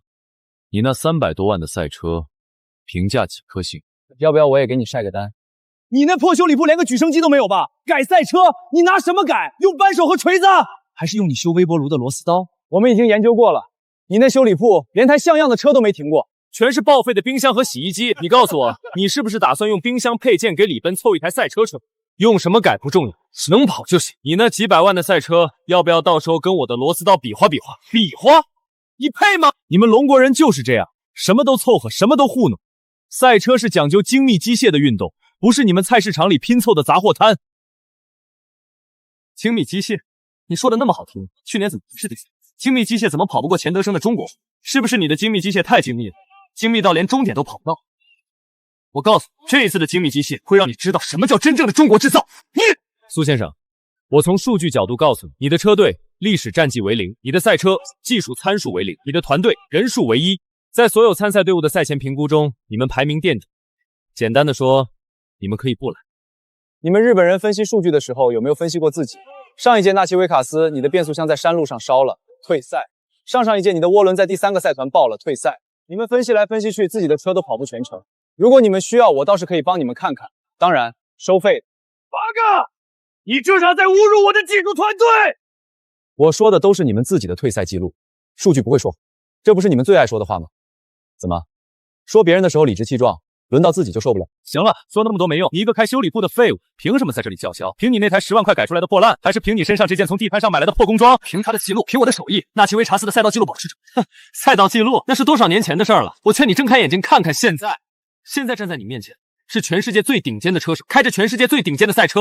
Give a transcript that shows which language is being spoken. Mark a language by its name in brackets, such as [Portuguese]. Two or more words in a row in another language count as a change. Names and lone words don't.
[Chinese] 你那300多萬的賽車，評價幾顆星？要不要我也給你曬個單？你那破修理鋪連個舉升機都沒有吧？改賽車，你拿什麼改？用扳手和錘子？還是用你修微波爐的螺絲刀？我們已經研究過了，你那修理鋪連台像樣的車都沒停過，全是報廢的冰箱和洗衣機。你告訴我，你是不是打算用冰箱配件給李奔湊一台賽車车？用什麼改不重要，能跑就行。你那幾百萬的賽車，要不要到時候跟我的螺絲刀比划比划？比划？你配吗？你們龙國人就是这樣，什麼都湊合，什麼都糊弄。賽車是講究精密機械的運動，不是你們菜市場裡拼湊的雜貨攤。精密機械？你說的那麼好聽，去年怎麼不是這些？精密機械怎麼跑不過錢德生的中國？是不是你的精密機械太精密了？精密到连終點都跑不到。我告訴你，這一次的精密機械會讓你知道什麼叫真正的中國製造。蘇先生，我從數據角度告訴你，你的車隊歷史戰績為0，你的賽車技術參數為0，你的團隊人數為1。在所有參賽隊伍的賽前評估中，你們排名墊底。簡單的說，你們可以不來。你们日本人分析数据的时候有没有分析过自己？上一届纳奇维卡斯，你的变速箱在山路上烧了，退赛；上上一届你的涡轮在第3个赛团爆了，退赛。你们分析来分析去，自己的车都跑不全程。如果你们需要，我倒是可以帮你们看看，当然收费。八哥，你这是在侮辱我的技术团队！我说的都是你们自己的退赛记录，数据不会说谎，这不是你们最爱说的话吗？怎么，说別人的时候理直氣壯，輪到自己就受不了？行了，說那麼多沒用，你一個開修理鋪的廢物，憑什麼在這裡叫囂？憑你那台10萬塊改出來的破爛，還是憑你身上這件從地攤上買來的破工裝？憑他的記錄，憑我的手藝，納奇維查斯的賽道記錄保持者。哼，賽道記錄那是多少年前的事兒了，我勸你睜開眼睛看看現在。現在站在你面前是全世界最頂尖的車手，開着全世界最頂尖的賽車。